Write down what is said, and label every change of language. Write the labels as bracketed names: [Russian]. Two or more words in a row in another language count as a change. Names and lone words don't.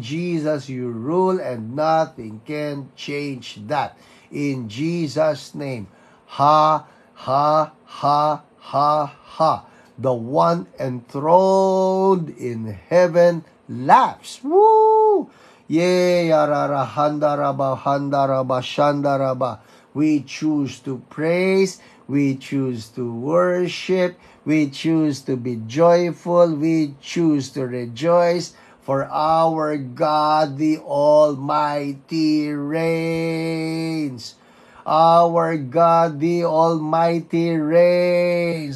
[English] Jesus, you rule, and nothing can change that. In Jesus' name. Ha, ha, ha, ha, ha. The one enthroned in heaven laughs. Woo! Yea, yarara, handaraba, handaraba, shandaraba. We choose to praise. We choose to worship. We choose to be joyful. We choose to rejoice. For our God, the Almighty, reigns. Our God, the Almighty, reigns.